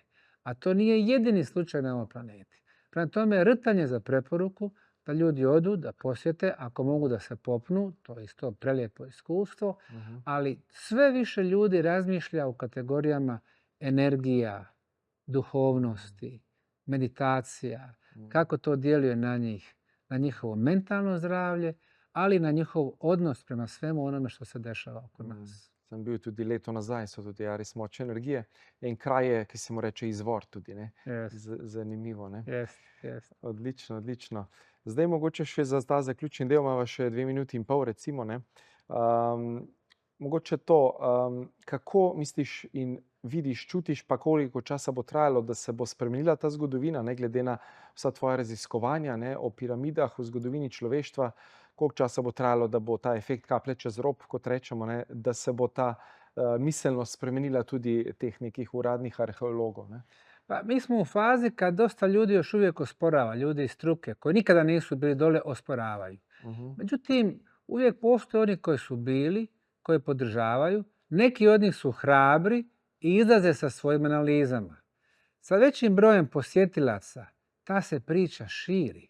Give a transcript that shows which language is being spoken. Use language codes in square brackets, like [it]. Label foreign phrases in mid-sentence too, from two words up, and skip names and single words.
[bs] A to nije jedini slučaj na ovoj planeti. Prema tome, rtanje za preporuku da ljudi odu, da posjete, ako mogu da se popnu, to je isto prelijepo iskustvo, ali sve više ljudi razmišlja u kategorijama energija, duhovnosti, meditacija, kako to djeluje na njih, na njihovo mentalno zdravlje, ali i na njihov odnos prema svemu onome što se dešava oko nas. [sl] Sem bil tudi leto nazaj, so tudi res močne energije in kraje, ki se mu reče izvor tudi, ne? Zanimivo, ne? Yes. Odlično, odlično. Zdaj mogoče še za ta zaključni del, imamo še 2 minuti in pol, recimo, ne? Mogoče to, kako misliš in vidiš, čutiš, pa koliko časa bo trajalo, da se bo spremenila ta zgodovina, ne glede na vsa tvoja raziskovanja, ne, o piramidah, o zgodovini človeštva, koliko časa bo trajalo, da bo ta efekt kaplje čez rob, kot rečemo, ne, da se bo ta miselnost spremenila tudi teh nekih uradnih arheologov, ne? [bs] Pa mi smo u fazi kad dosta ljudi još uvijek osporava, ljudi iz struke koji nikada nisu bili dole osporavaju. Međutim, uvijek postoje oni koji su bili, koji podržavaju, neki od njih su hrabri i izlaze sa svojim analizama. Sa većim brojem posjetilaca ta se priča širi.